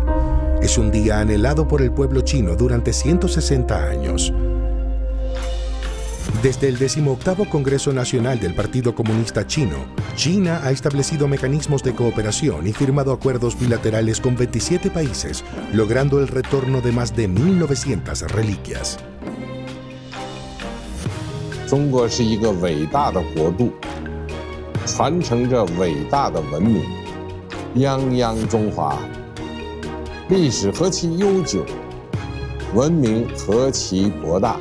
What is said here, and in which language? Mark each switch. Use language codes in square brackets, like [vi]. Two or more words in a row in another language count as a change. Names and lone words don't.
[es] Es un día anhelado por el pueblo chino durante 160 años. Desde el 18º Congreso Nacional del Partido Comunista Chino, China ha establecido mecanismos de cooperación y firmado acuerdos bilaterales con 27 países, logrando el retorno de más de 1.900 reliquias. [zh] 中国是一个伟大的国度，传承着伟大的文明，泱泱中华，历史何其悠久，文明何其博大。